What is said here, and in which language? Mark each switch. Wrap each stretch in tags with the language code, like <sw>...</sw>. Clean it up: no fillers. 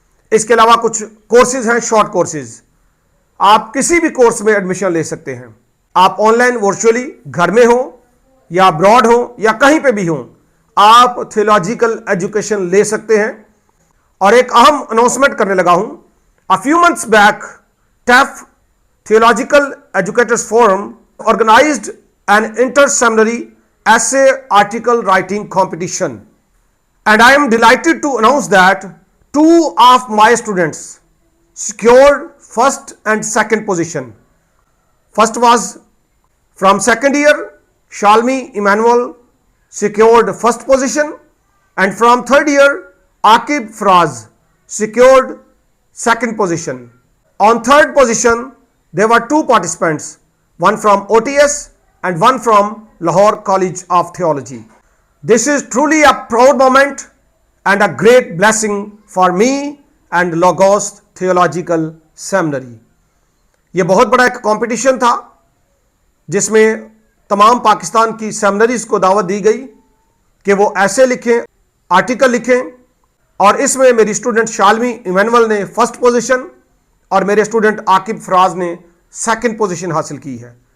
<ur>اس کے علاوہ کچھ کورسز ہیں, شارٹ کورسز. آپ کسی بھی کورس میں ایڈمیشن لے سکتے ہیں. آپ آن لائن ورچولی گھر میں ہوں یا ابراڈ ہوں یا کہیں پہ بھی ہوں, آپ تھیولوجیکل ایجوکیشن لے سکتے ہیں. اور ایک اہم اناؤنسمنٹ کرنے لگا ہوں.</ur> <en>A few months back, TAF Theological Educators Forum organized an inter-seminary essay article writing competition. And I am delighted to announce that 2 of my students secured first and second position. First was from second year, Shalmi Emmanuel secured first position, and from third year, Akib Fraz secured second position. On third position, there were 2 participants, one from OTS and one from Lahore College of Theology. This is truly a proud moment and a great blessing for me and Logos Theological Seminary.</en> <ur>یہ بہت بڑا ایک competition تھا جس میں تمام پاکستان کی seminaries کو دعوت دی گئی کہ وہ ایسے لکھیں, آرٹیکل لکھیں, اور اس میں میری اسٹوڈنٹ شالمی ایمینول نے فرسٹ پوزیشن اور میرے اسٹوڈنٹ عاقب فراز نے سیکنڈ پوزیشن حاصل کی ہے.</ur>